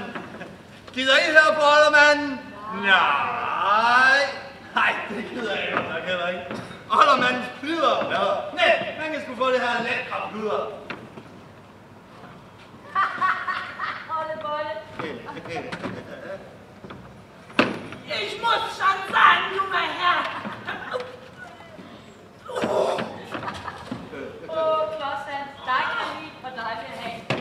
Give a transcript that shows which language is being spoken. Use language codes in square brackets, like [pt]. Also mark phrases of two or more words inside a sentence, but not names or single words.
[da] Gider I høre på oldermanden? Nej. Nej, det gider jeg godt nok heller ikke. Oldermandens plyder. Ja. Nej, man kan sgu få det her lækre plyder. Ollebolle. [de] Ich muss schon sagen, junger Herr. [da] Claus Hans, dig kan jeg lide, og dig vil jeg have.